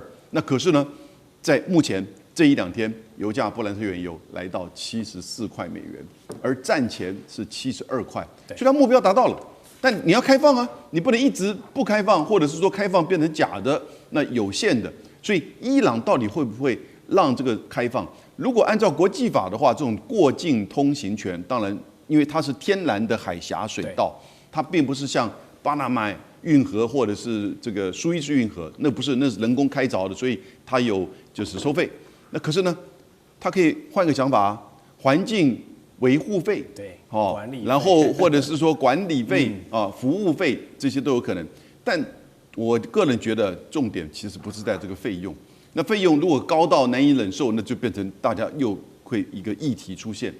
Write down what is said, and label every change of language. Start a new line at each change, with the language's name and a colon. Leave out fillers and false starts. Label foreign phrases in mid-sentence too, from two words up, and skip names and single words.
Chinese: 那可是呢，在目前這1-2天，油價布蘭特原油來到74塊美元，而戰前是72塊，所以它目標達到了。但你要開放啊，你不能一直不開放，或者是說開放變成假的，那有限的。所以伊朗到底會不會讓這個開放？如果按照國際法的話，這種過境通行權，當然因為它是天然的海峽水道，它並不是像巴拿馬運河或者是這個蘇伊士運河，那不是，那是人工開鑿的，所以它有就是收費。那可是呢，它可以換個想法，環境維護費，對，管理，然後或者是說管理費啊、服務費這些都有可能。但我個人覺得重點其實不是在這個費用。那費用如果高到難以忍受，那就變成大家又會一個議題出現。